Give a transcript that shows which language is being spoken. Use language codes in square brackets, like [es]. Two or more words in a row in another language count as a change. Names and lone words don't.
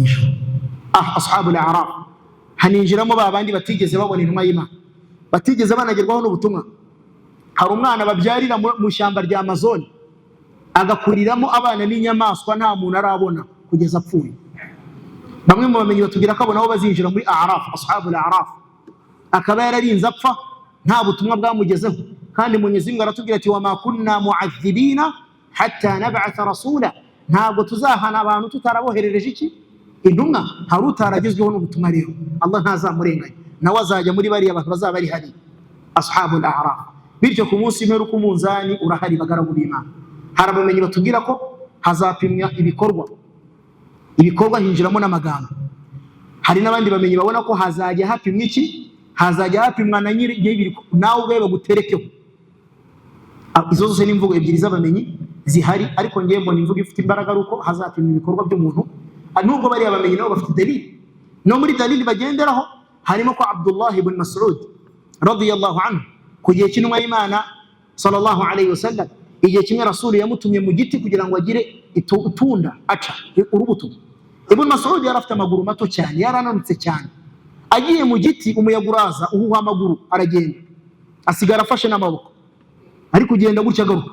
[rw] ijuru [ar] أصحاب الأعراف [rw] haninjiramo babandi batigeze babona intumwa y'Imana batigeze banagerwaho n'ubutumwa hari umwana babyarira mu shyamba rya Amazon agakuriramo abana n'inyamaswa nta muntu arabona kugeza apfuye bamwe mu bamenyi batubwira ko abona aho bazinjira muri a'raf [ar] أصحاب الأعراف [rw] akaba yararinze apfa nta butumwa bwamugezeho kandi Mwenyezi Mungu aratubwira ati [ar] وما كنا معذبين حتى نبعث رسولا [rw] ntabwo tuzahana abantu tutaraboherereje iki intumwa. hari utaragezweho n'ubutumwa rero Allah ntazamurenganya, nawe azajya muri bariya abantu bazaba bari hari [ar] أصحاب الأعراف. [rw] bityo ku munsi w'imperuka umunzani urahari bagaragu b'Imana. hari abamenyi batubwira ko hazapimwa ibikorwa hinjiramo n'amagambo. hari n'abandi bamenyi babona ko hazajya hapimwa iki, hazajya hapimwa na nyiri nawe ubwe baguterekeho. izo zose ni imvugo ebyiri z'abamenyi zihari, ariko ngiye mbona imvugo ifite imbaraga ari uko hazapimwa ibikorwa by'umuntu. nubwo bariya bamenyi nabo bafite dalili, no muri dalili bagenderaho harimo ko Abdullah ibn Mas'ud [ar] رضي الله عنه [rw] ku gihe cy'intumwa y'Imana [ar] صلى الله عليه وسلم, [rw] igihe kimwe Rasuli yamutumye mu giti kugira ngo agire itunda aca urubuto. Ibn Mas'ud yari afite amaguru mato cyane, yarananutse cyane. agiye mu giti umuyaga uraza uhuha amaguru, aragenda asigara afashe n'amaboko, ari kugenda gutya agaruka.